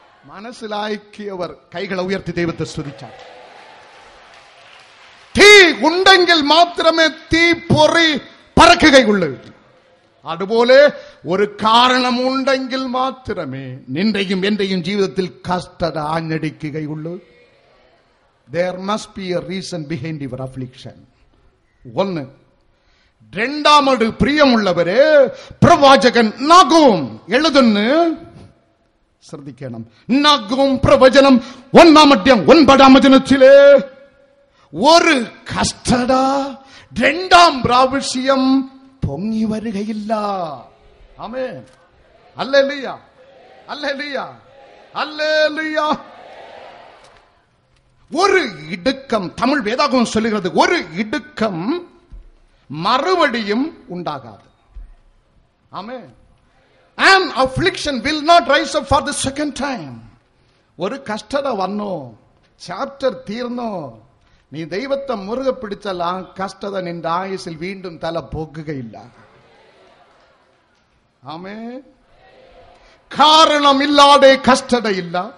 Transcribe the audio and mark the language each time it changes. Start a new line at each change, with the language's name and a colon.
Malayalam: മനസ്സിലാക്കിയവർ കൈകളെ ഉയർത്തി ദൈവത്തെ സ്തുതിച്ചാൽ. തീ ഉണ്ടെങ്കിൽ മാത്രമേ തീ പൊറി പറക്കുകയുള്ളൂ. അതുപോലെ ഒരു കാരണമുണ്ടെങ്കിൽ മാത്രമേ നിന്റെയും എന്റെയും ജീവിതത്തിൽ കഷ്ടത ആഞ്ഞടിക്കുകയുള്ളൂ.
English: There must be a reason behind your affliction.
Malayalam: ഒന്ന്. രണ്ടാമത്, പ്രിയമുള്ളവരെ, പ്രവാചകൻ നഗൂം എഴുതുന്നു, ശ്രദ്ധിക്കണം. നഗൂം പ്രവചനം 1:9 ഒരു കഷ്ടത 2ാം പ്രാവശ്യം പൊങ്ങി വരികയില്ല. ആമേൻ. Hallelujah, hallelujah, hallelujah.
Tamil: ஒரு இடுக்கம், தமிழ் வேதாகமம் சொல்லுகிறது, ஒரு இடுக்கம் மறுபடியும் உண்டாகாது. ஆமென்.
English: An affliction will not rise up for the second time.
Tamil: ஒரு கஷ்டத வந்தோ, சாப்டர் தீர்ந்தோ, நீ
Malayalam: ദൈവത്തെ മുറുകെ പിടിച്ചാൽ ആ കഷ്ടത നിന്റെ ആയുസിൽ വീണ്ടും തല പൊക്കുകയില്ല. ആമേൻ. കാരണമില്ലാതെ കഷ്ടതയില്ല.